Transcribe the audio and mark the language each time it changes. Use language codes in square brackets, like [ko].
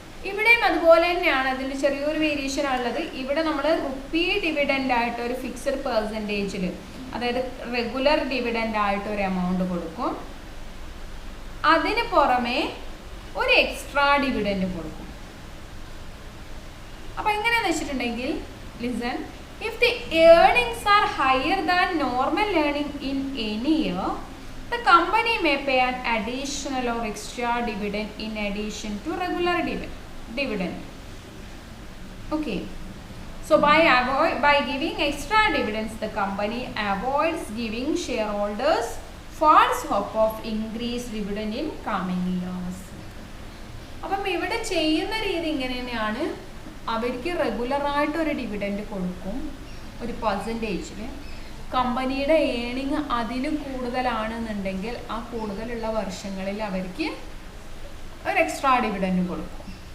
[ml] ഇവിടെയും അതുപോലെ തന്നെയാണ്, അതിൻ്റെ ചെറിയൊരു വേരിയേഷൻ ഉള്ളത്. ഇവിടെ നമ്മൾ റുപ്പി ഡിവിഡൻഡ് ആയിട്ട് ഒരു ഫിക്സഡ് പെർസെൻറ്റേജിൽ, അതായത് റെഗുലർ ഡിവിഡൻഡ് ആയിട്ട് ഒരു എമൗണ്ട് കൊടുക്കും, അതിന് പുറമെ ഒരു എക്സ്ട്രാ ഡിവിഡൻഡ് കൊടുക്കും. അപ്പം എങ്ങനെയാണെന്ന് വെച്ചിട്ടുണ്ടെങ്കിൽ, [en] Listen, if the earnings are higher than normal earning in any year, the company may pay an additional or extra dividend in addition to regular dividend. Okay, so by giving extra dividends, the company avoids giving shareholders false hope of increased dividend in coming years. [ml] അപ്പം ഇവിടെ ചെയ്യുന്ന രീതി ഇങ്ങനെ തന്നെയാണ്. അവർക്ക് റെഗുലറായിട്ടൊരു dividend കൊടുക്കും ഒരു പെർസെൻറ്റേജിൽ. കമ്പനിയുടെ ഏണിങ് അതിന് കൂടുതലാണെന്നുണ്ടെങ്കിൽ ആ കൂടുതലുള്ള വർഷങ്ങളിൽ അവർക്ക് ഒരു എക്സ്ട്രാ ഡിവിഡൻഡ് കൊടുക്കും.